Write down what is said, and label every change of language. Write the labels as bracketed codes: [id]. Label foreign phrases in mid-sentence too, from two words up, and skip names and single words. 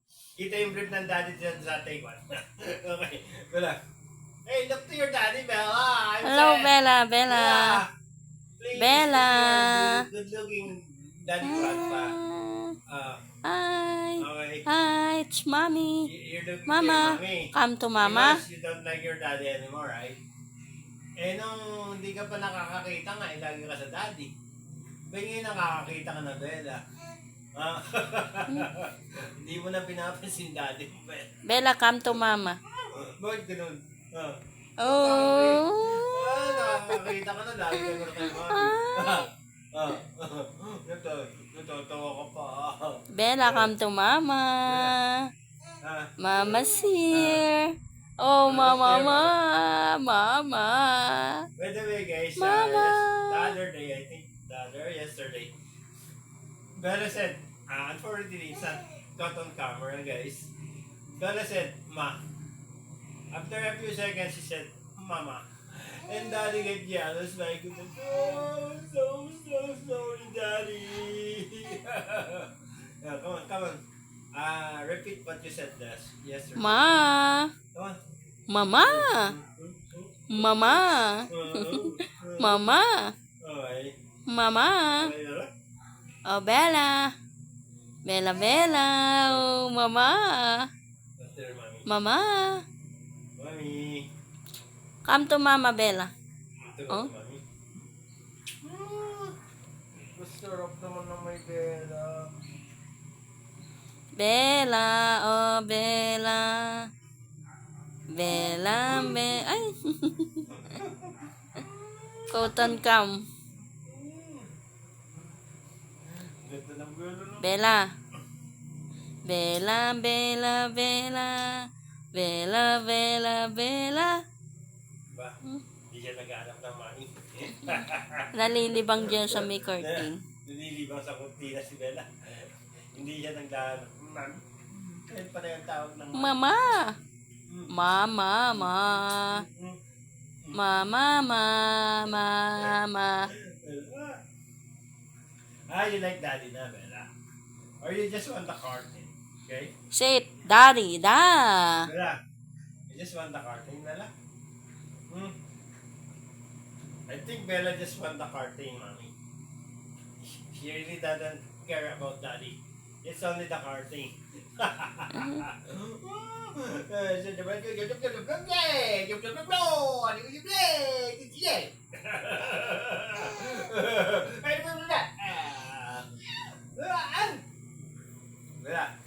[tl] Kita yung brief ng daddy dyan sa [en] take one. [tl] Okay. Bella. [en] Hey, look to your daddy, Bella. I'm Hello, saying. Bella, Bella. Yeah. Please Bella. look to your good-looking daddy grandpa. Hi. Okay. Hi, it's mommy. You're looking to your Mama, mommy. come to mama. Because you don't like your daddy anymore, right? [tl] Eh, nung hindi ka pa nakakakita nga, lagi ka sa daddy. Ba ngayon nakakakita ka na, Bella? Ah, hindi mo na pinapansin daddy mo, Bella. [en] Bella, come to mama. [tl] Bakit ganun? Ah. Oh. Nakakakita ka na, lagi ka na kay mami. Natatawa ka pa. [en] Bella, come to mama. Ah, Mama's here. Oh, mama, mama. by the way, guys, Mama. the other day, I think, yesterday, Bella said, unfortunately, it's not caught on camera, guys. Bella said, Ma. After a few seconds, she said, Mama. And Daddy get jealous, like, oh, so sorry, Daddy. Yeah, come on. Repeat what you said yesterday. Ma. Come on. Mama. Mama. Mama. Okay. Mama. Okay, Bella? Oh, Bella. Bella, Bella. Oh, mama. After Mommy. Mama. Mommy. Come to mama, Bella. [tl] Ito Oh? ba, Mommy? Masarap naman ng may Bella. Bella, oh, Bella. Bella, [en] ay. Cotton cam. [tl] Ganda ng Bella, no? Bella. Bella, Bella, Bella. Bella, Bella, Bella. Ba? Hindi siya nag-aanap ng Mommy. Nalilibang dyan sa may curtain. Nililibang sa kurtina si Bella. Hindi siya naglahanap. Ma'am, kaya pa na yung tawag ng Mama. Mama, ma. Mama, mama. [en] You like daddy na, Bella? Or you just want the carton? Okay? Say it, Daddy, da. Bella, you just want the carton, Bella? I think Bella just want the carton, Mommy. She really doesn't care about daddy. It's only the carton. Bella.